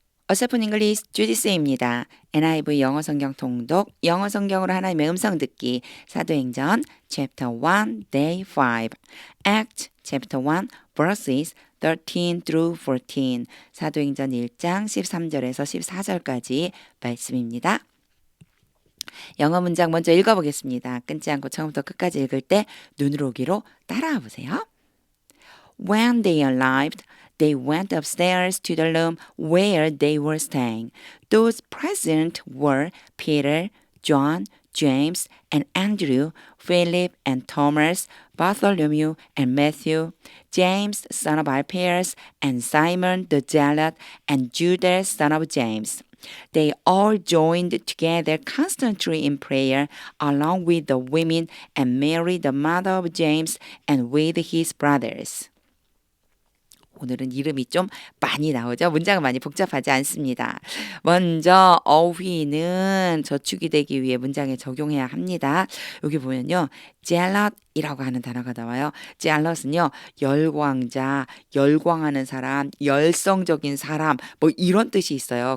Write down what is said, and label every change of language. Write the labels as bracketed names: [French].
[Korean] 어설픈 잉글리시 주디스입니다. NIV 영어 성경 통독, 영어 성경으로 하나님의 음성 듣기, 사도행전 [English] chapter 1, day 5, Act chapter 1, verses 13 through 14, [Korean] 사도행전 1장 13절에서 14절까지 말씀입니다. 영어 문장 먼저 읽어보겠습니다. 끊지 않고 처음부터 끝까지 읽을 때 눈으로 오기로 따라와 보세요. [English] When they arrived, they went upstairs to the room where they were staying. Those present were Peter, John, James, and Andrew, Philip and Thomas, Bartholomew and Matthew, James, son of Alphaeus, and Simon the Zealot, and Judas, son of James. They all joined together constantly in prayer, along with the women and Mary, the mother of James, and with his brothers. [Korean] 오늘은 이름이 좀 많이 나오죠. 문장은 많이 복잡하지 않습니다. 먼저 어휘는 저축이 되기 위해 문장에 적용해야 합니다. 여기 보면요. zealot이라고 하는 단어가 나와요. zealot은요. 열광자, 열광하는 사람, 열성적인 사람 뭐 이런 뜻이 있어요.